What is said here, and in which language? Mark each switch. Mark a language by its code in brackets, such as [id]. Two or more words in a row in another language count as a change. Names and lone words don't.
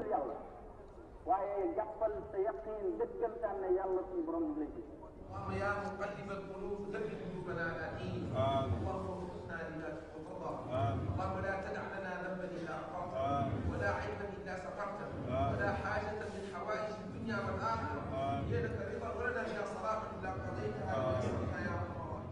[wo] yàlla waaye jàppal sa yaqiin dëggantaan ne yàlla suñu borom bi lay gis. [ar] اللهم يا مقلب القلوب ثبت قلوبنا على دينك اللهم وفقنا لما ترضى اللهم لا تدع لنا ذنبا الا غفرته ولا عيبا الا سترته ولا حاجه من حوائج الدنيا والاخره هي لك رضا ولنا بها صلاح الا قضيتها ويسرها يا رب الراحمين.